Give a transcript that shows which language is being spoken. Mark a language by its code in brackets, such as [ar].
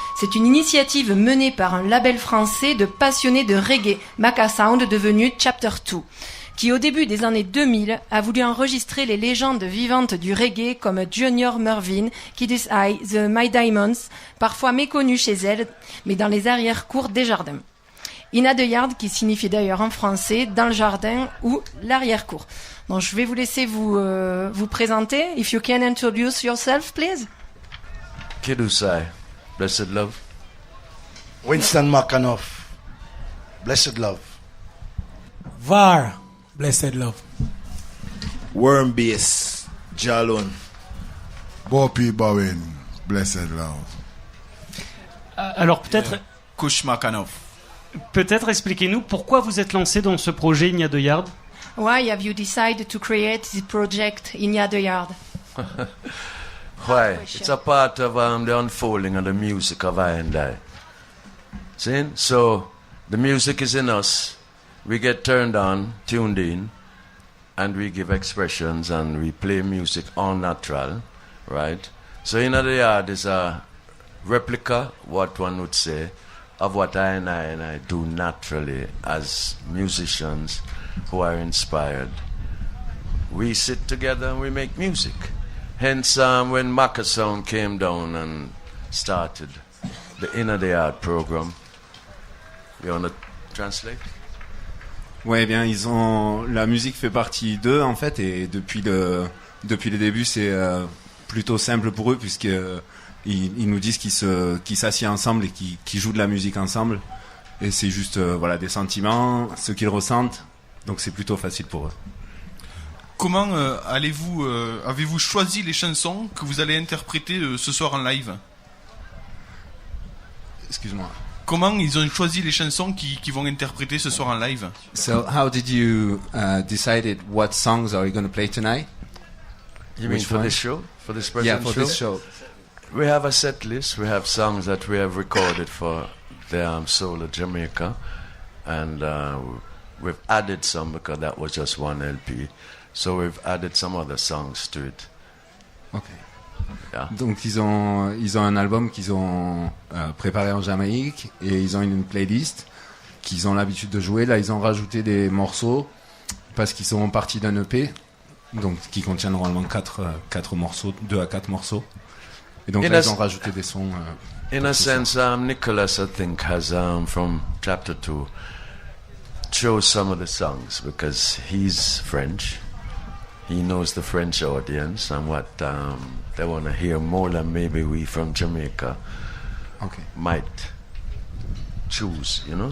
[fr] C'est une initiative menée par un label français de passionnés de reggae, Maca Sound, devenu Chapter 2, qui au début des années 2000 a voulu enregistrer les légendes vivantes du reggae comme Junior Murvin, Kid's Eye, The My Diamonds, parfois méconnues chez elle, mais dans les arrière-cours des jardins. Inna de Yard, qui signifie d'ailleurs en français dans le jardin ou l'arrière-cour. Donc je vais vous laisser vous présenter. [en] If you can introduce yourself, please. Kid's Eye, Blessed Love. Winston McAnuff, Blessed Love. VAR, Blessed Love. Wormbase, Jalon. Boppy Bowen, Blessed Love. [fr] Alors peut-être Kush McAnuff. Peut-être expliquez-nous pourquoi vous êtes lancé dans ce projet Inna de Yard. [en] Why have you decided to create this project Inna de Yard? Why? It's a part of the unfolding of the music of I and I. See? So, the music is in us. We get turned on, tuned in, and we give expressions and we play music all natural, right? So Inna the Yard is a replica, what one would say, of what I and I do naturally as musicians who are inspired. We sit together and we make music. Hence, when Maca Sound came down and started the Inna the Yard program, you want to translate? [fr] Ouais, bien, la musique fait partie d'eux en fait, et depuis le début, c'est plutôt simple pour eux puisque ils nous disent qu'ils s'assiedent ensemble et qu'ils jouent de la musique ensemble, et c'est juste voilà, des sentiments, ce qu'ils ressentent, donc c'est plutôt facile pour eux. Comment avez-vous choisi les chansons que vous allez interpréter ce soir en live? Excuse-moi. Comment ils ont choisi les chansons qui vont interpréter ce soir en live? [en] So how did you decide what songs are you going to play tonight? You mean for this show? For this present show? Yeah, for this show. We have a set list. We have songs that we have recorded for the Soul of Jamaica, and we've added some because that was just one LP. So we've added some other songs to it. Okay. Yeah. [fr] Donc ils ont un album qu'ils ont préparé en Jamaïque, et ils ont une playlist qu'ils ont l'habitude de jouer. Là, ils ont rajouté des morceaux parce qu'ils sont partis d'un EP, donc qui contient normalement 4 morceaux, 2 à 4 morceaux. Et donc là, ils ont rajouté des sons. [en] In a sense, Nicholas, I think, has from Chapter 2 chose some of the songs because he's French. He knows the French audience and what they want to hear more than maybe we from Jamaica might choose, you know.